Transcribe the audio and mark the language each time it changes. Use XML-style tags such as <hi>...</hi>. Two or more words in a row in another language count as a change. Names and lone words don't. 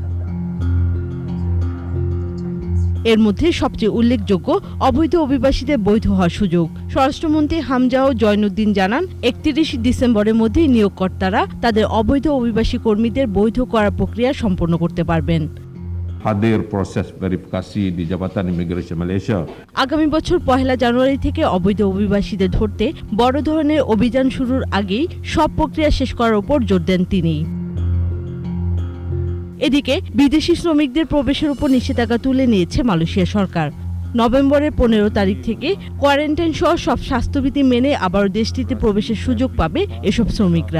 <bn>এর মধ্যে সবচেয়ে উল্লেখযোগ্য অবৈধ অভিবাসীদের বৈধ হওয়ার সুযোগ। স্বরাষ্ট্রমন্ত্রী হামজাও জয়নুদ্দিন জানান, 31 ডিসেম্বরের মধ্যেই নিয়োগকর্তারা তাদের অবৈধ অভিবাসী কর্মীদের বৈধ করার প্রক্রিয়া সম্পন্ন করতে পারবেন।</bn> <ms>hadir proses verifikasi di Jabatan Imigresen Malaysia.</ms> <bn>আগামী বছর 1 জানুয়ারি থেকে অবৈধ অভিবাসীদের ধরতে বড় ধরনের অভিযান শুরুর আগেই সব প্রক্রিয়া শেষ করার উপর জোর দেন তিনি। এদিকে বিদেশি শ্রমিকদের প্রবেশের উপর নিষেধাজ্ঞা তুলে নিয়েছে মালয়েশিয়া সরকার। নভেম্বরের 15 তারিখ থেকে কোয়ারেন্টাইন সহ সব স্বাস্থ্যবিধি মেনে আবারও দেশটিতে প্রবেশের সুযোগ পাবে এসব শ্রমিকরা।</bn>